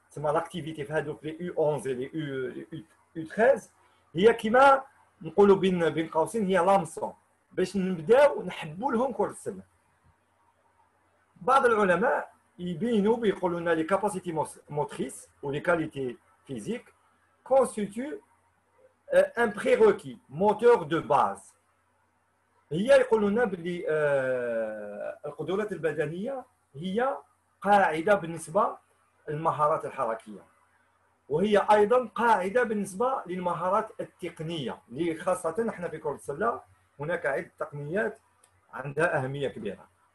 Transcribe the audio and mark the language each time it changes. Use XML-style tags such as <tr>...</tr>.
<ar>تسمى لاكتيفيتي في هذوك لي U11 لي U13 هي كما نقولوا بين قوسين هي لامسون باش نبداو نحبوا لهم كرة السلة. بعض العلماء يبينوا بيقولوا لنا</ar> <fr>les capacités motrices ou les qualités physiques constituent un prérequis moteur de base.</fr> <ar>هي يقولوا لنا باللي القدرات البدنية هي قاعدة بالنسبة للمهارات الحركية وهي أيضا قاعدة بالنسبة للمهارات التقنية اللي خاصة احنا في كرة السلة هناك عدة تقنيات عندها أهمية كبيرة.</ar>